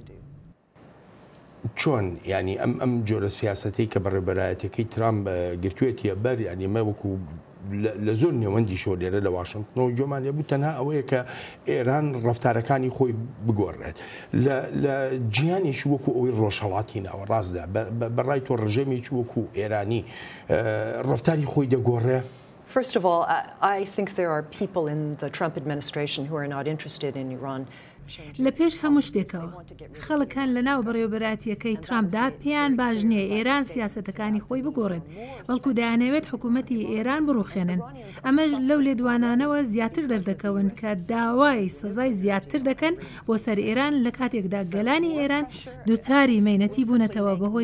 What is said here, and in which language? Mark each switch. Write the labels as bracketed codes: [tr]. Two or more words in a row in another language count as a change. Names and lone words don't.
[ckb] چۆن ینی ئەم جۆرە سیاسەتی کە بەڕێوەبەرایەتەکەی ترامپ گرتوێتیە بەر ینی مە وەکو لە زۆر نێوەندی شۆ لێرە لە واشنگتنەوە جۆمان لێبوو تەنها ئەوەیە کە ئێران ڕەفتارەکانی خۆی بگۆڕێت لە جیانێکی وەکو ئەوەی ڕۆژهەڵاتی ناوەڕاستدا بەڕای تۆ ڕژێمێکی وەکو ئێرانی ڕەفتاری خۆی دەگۆڕێ. [en] First of all, I think there are people in the Trump administration who are not interested in Iran. [ckb] لە پێش هەموو شتێکەوە خەڵکان لە ناو بەڕێوەبەراتیەکەی ترامپدا پێیان باش نییە ئێران سیاسەتەکانی خۆی بگۆڕێت بەڵکو دەیانەوێت حکوومەتی ئێران بڕوخێنن ئەمەش لەو لێدوانانەوە زیاتر دەردەکەون کە داوای سزای زیاتر دەکەن بۆ سەر ئێران لە کاتێکدا گەلانی ئێران دووچاری مەینەتی بوونەتەوە بەهۆی